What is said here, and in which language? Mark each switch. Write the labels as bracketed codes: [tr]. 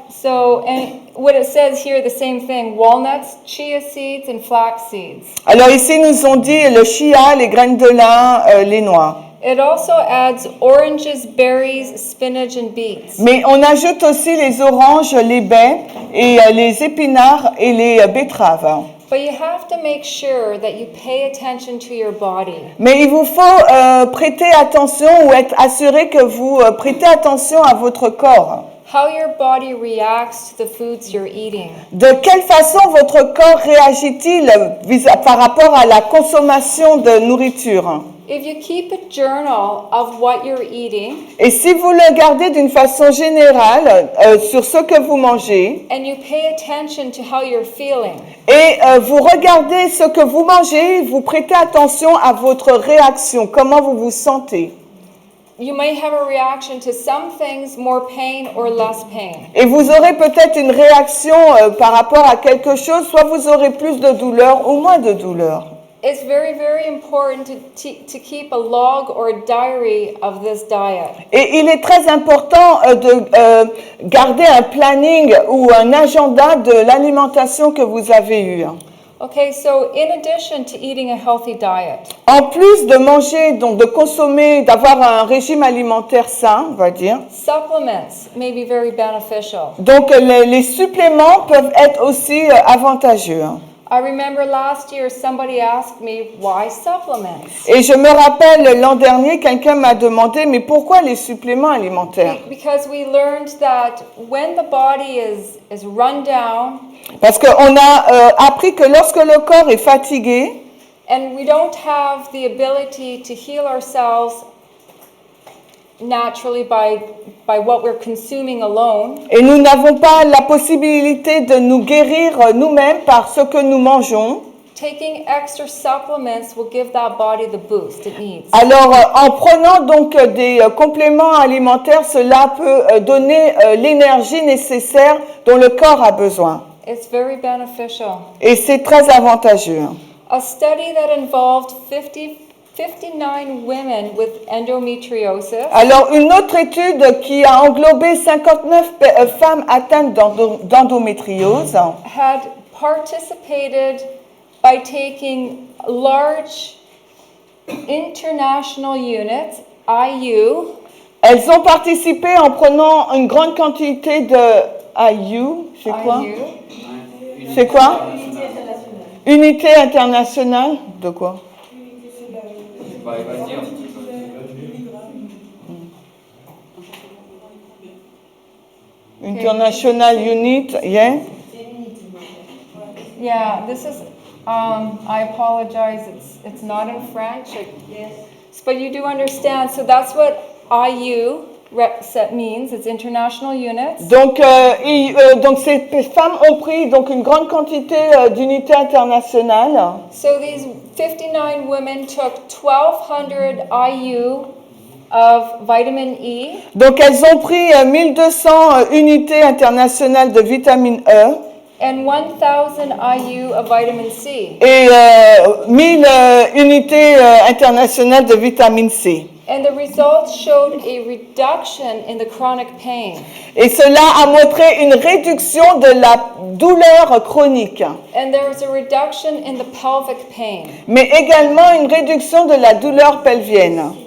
[en] So, and what it says here, the same thing: walnuts, chia seeds, and flax seeds. [fr] Alors ici, nous ont dit le chia, les graines de lin, les noix. [en] It also adds oranges, berries, spinach, and beets. [fr] Mais on ajoute aussi les oranges, les baies et les épinards et les betteraves. [en] But you have to make sure that you pay attention to your body. [fr] Mais il vous faut prêter attention ou être assuré que vous prêtez attention à votre corps. [en] how your body reacts to the foods you're eating. [fr] De quelle façon votre corps réagit-il par rapport à la consommation de nourriture? [en] If you keep a journal of what you're eating [fr] Et si vous le gardez d'une façon générale sur ce que vous mangez, [en] and you pay attention to how you're feeling, [fr] et vous regardez ce que vous mangez, vous prêtez attention à votre réaction, comment vous vous sentez. [en] you may have a reaction to some things, more pain or less pain. [fr] Et vous aurez peut-être une réaction par rapport à quelque chose, soit vous aurez plus de douleur ou moins de douleur. [en] It's very, very important to keep a log or a diary of this diet. [fr] Et il est très important de garder un planning ou un agenda de l'alimentation que vous avez eue. [en] Okay, so in addition to eating a healthy diet, [fr] En plus de manger, donc de consommer, d'avoir un régime alimentaire sain, on va dire, [en] supplements may be very beneficial. [fr] donc les suppléments peuvent être aussi avantageux. [en] I remember last year somebody asked me, why supplements? [fr] Et je me rappelle l'an dernier, quelqu'un m'a demandé, mais pourquoi les suppléments alimentaires? [en] Because we learned that when the body is run down [fr] Parce qu'on a appris que lorsque le corps est fatigué, [en] and we don't have the ability to heal ourselves naturally by what we're consuming alone, [fr] et nous n'avons pas la possibilité de nous guérir nous-mêmes par ce que nous mangeons, [en] taking extra supplements will give that body the boost it needs. [fr] alors en prenant donc des compléments alimentaires, cela peut donner l'énergie nécessaire dont le corps a besoin. [en] It's very beneficial. [fr] Et c'est très avantageux. [en] A study that involved 59 women with endometriosis [fr] Alors, une autre étude qui a englobé 59 femmes atteintes d'endométriose [en] had participated by taking large international units, IU, [fr] elles ont participé en prenant une grande quantité de IU, c'est quoi? [en] IU, [fr] C'est quoi? Unité internationale de quoi? Bah, il va dire. [en] International Unit, yeah? Yeah, this is, I apologize, it's not in French. But you do understand, so that's what IU means, it's international units. [fr] Donc, donc ces femmes ont pris donc une grande quantité d'unités internationales. [en] So these 59 women took 1,200 IU of vitamin E. [fr] Donc, elles ont pris 1200 unités internationales de vitamine E. [en] And 1,000 IU of vitamin C. [fr] Et 1000 unités internationales de vitamine C. [en] And the results showed a reduction in the chronic pain. [fr] Et cela a montré une réduction de la douleur chronique, [en] And there was a reduction in the pelvic pain. [fr] mais également une réduction de la douleur pelvienne.